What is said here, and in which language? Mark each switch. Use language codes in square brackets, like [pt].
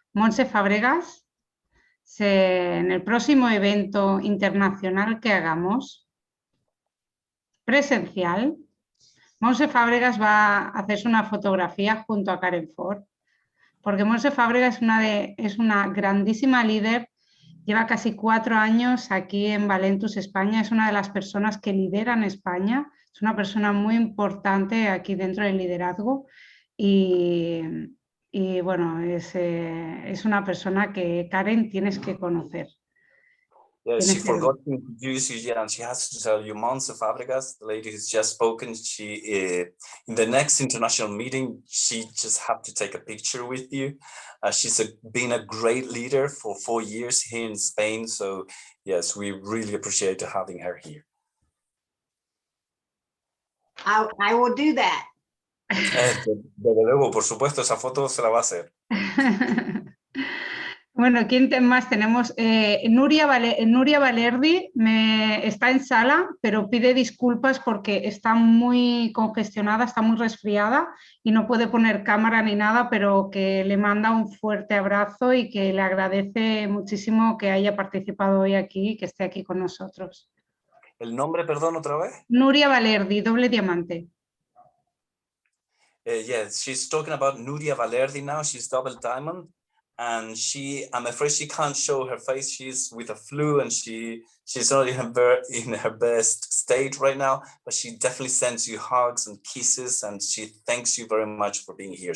[es] Monse Fábregas, en el próximo evento internacional que hagamos, presencial, Monse Fábregas va a hacerse una fotografía junto a Karen Ford, porque Monse Fábregas es una grandísima líder, lleva casi 4 años aquí en Valentus, España, es una de las personas que lideran España, es una persona muy importante aquí dentro del liderazgo y y bueno, es una persona que, Karen, tienes que conocer. [en] Yeah, she [es] Tienes que- [en] forgot to introduce you, yeah, and she has to tell you, Montse Fabregas, the lady who's just spoken, she, in the next international meeting, she just have to take a picture with you. She's been a great leader for 4 years here in Spain, so yes, we really appreciate having her here. I will do that. [es] Desde luego, por supuesto, esa foto se la va a hacer. Bueno, ¿quién más tenemos? Nuria Valerdi está en sala, pero pide disculpas porque está muy congestionada, está muy resfriada y no puede poner cámara ni nada, pero que le manda un fuerte abrazo y que le agradece muchísimo que haya participado hoy aquí y que esté aquí con nosotros. ¿El nombre, perdón, otra vez? Nuria Valerdi, doble diamante. [en] Yes, she's talking about Nuria Valerdi now. She's double diamond. And I'm afraid she can't show her face. She's with a flu and she's not in her best state right now, but she definitely sends you hugs and kisses and she thanks you very much for being here.